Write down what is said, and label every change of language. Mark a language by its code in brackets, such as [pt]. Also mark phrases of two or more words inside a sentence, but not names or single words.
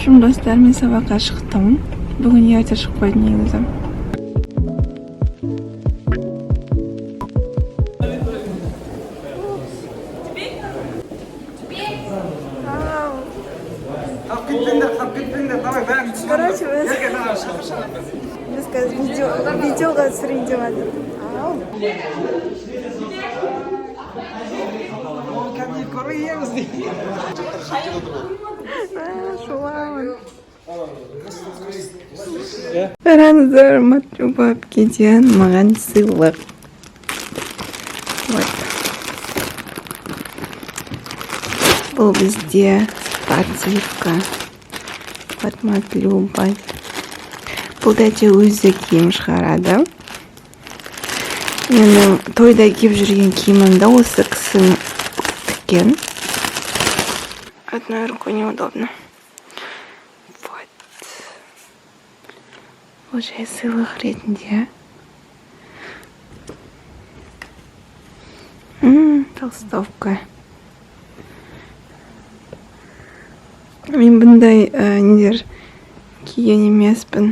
[kk] Шым достармен сабаққа шықтым. Бүгін ерте шығып қойдым негізі. Короче, biz videoga түсірейін деп жатыр. Қараңыздар, Матрюба әпкеден маған сыйлық. Бұл бізде спортивка. От Матрюба. Бұл да өзі киім шығарады. Менің тойда киіп жүрген киімімді осы кісі тіккен. [ru] Одной рукой неудобно. Вот. [kk] Бұл жай сыйлық ретінде. Толстовка. Мен бұндай нелер киген емеспін.